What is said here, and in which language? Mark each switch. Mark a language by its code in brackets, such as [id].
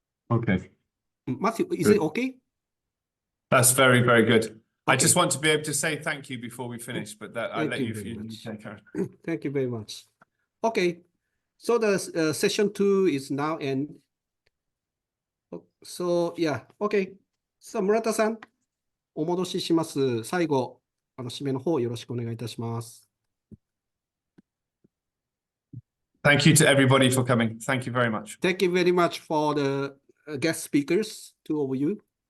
[en] Okay. Matthew, is it okay? That's very, very good. Okay. I just want to be able to say thank you before we finish, but I'll let you take care. Thank you very much. Okay, so the session 2 is now end. So yeah, okay. [ja] さあ、村田さん、お戻しします。最後、締めの方よろしくお願いいたします。 [en] Thank you to everybody for coming. Thank you very much. Thank you very much for the guest speakers, two of you.